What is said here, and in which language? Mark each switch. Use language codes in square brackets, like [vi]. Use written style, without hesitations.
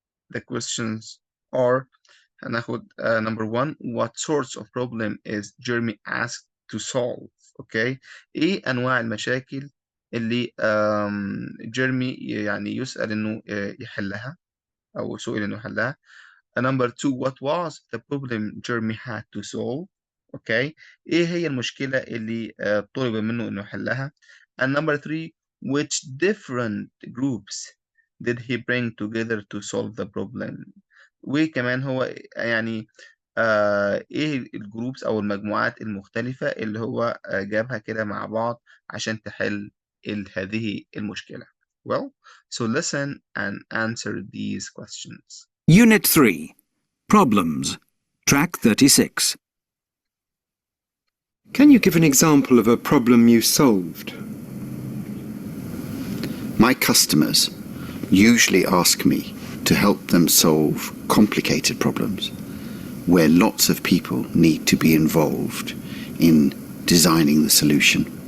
[en] The questions are [ar] هناخد [en] number one, what sorts of problem is Jeremy asked to solve? [ar] Okay, ايه انواع المشاكل اللي جيرمي يسأل انه يحلها او سئل انه يحلها. [en] Number two, what was the problem Jeremy had to solve? [ar] Okay, ايه هي المشكلة اللي طلب منه انه يحلها. [en] And number three, which different groups did he bring together to solve the problem? [ar] وكمان هو ايه الجروبس او المجموعات المختلفة اللي هو جابها كده مع بعض عشان تحل هذه المشكلة. [en] Well, so listen and answer these questions. Unit 3. Problems. Track 36. Can you give an example of a problem you solved? My customers usually ask me to help them solve complicated problems where lots of people need to be involved in designing the solution.